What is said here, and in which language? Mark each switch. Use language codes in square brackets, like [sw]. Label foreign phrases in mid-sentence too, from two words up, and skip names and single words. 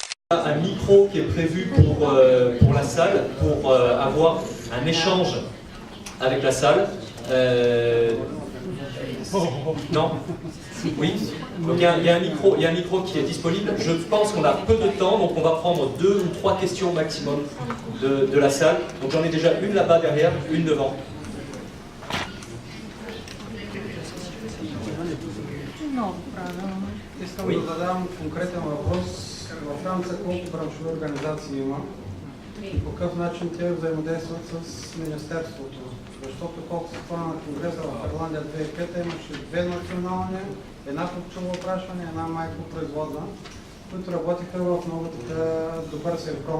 [fr] Un micro qui est prévu pour la salle, pour avoir un échange avec la salle. Non? Oui? Donc il y a un micro qui est disponible. Je pense qu'on a peu de temps, donc on va prendre 2 ou 3 questions maximum de la salle. Donc j'en ai déjà une là-bas derrière, une devant. [bg] Искам да задам конкретен въпрос. Във Франция колко браншови организации има и по какъв начин те взаимодействат с Министерството? Защото колко се спомня на Конгреса в Ирландия 2005 имаше 2 национални, една пчелово опрашване, една майкопроизводна, които работиха в много така добър синхрон.